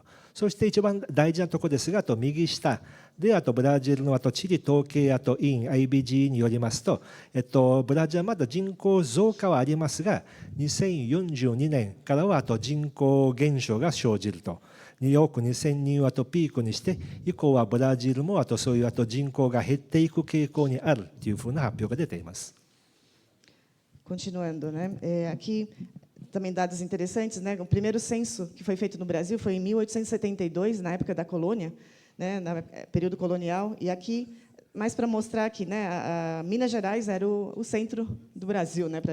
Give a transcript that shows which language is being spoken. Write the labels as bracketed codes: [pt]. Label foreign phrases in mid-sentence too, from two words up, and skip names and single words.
[ja] そして一番大事なところですが、右下でブラジルの地理統計院 IBGE によりますと、ブラジルはまだ人口増加はありますが、2042年からは人口減少が生じると。2億2000人をピークにして以降はブラジルもそういう人口が減っていく傾向にあるというふうな発表が出ています。 [pt] Continuando, né? Aqui também dados interessantes, né? O primeiro censo que foi feito no Brasil foi em 1872, na época da colônia, né? No período colonial. E aqui, mais para mostrar que, né, a Minas Gerais era o centro do Brasil, né?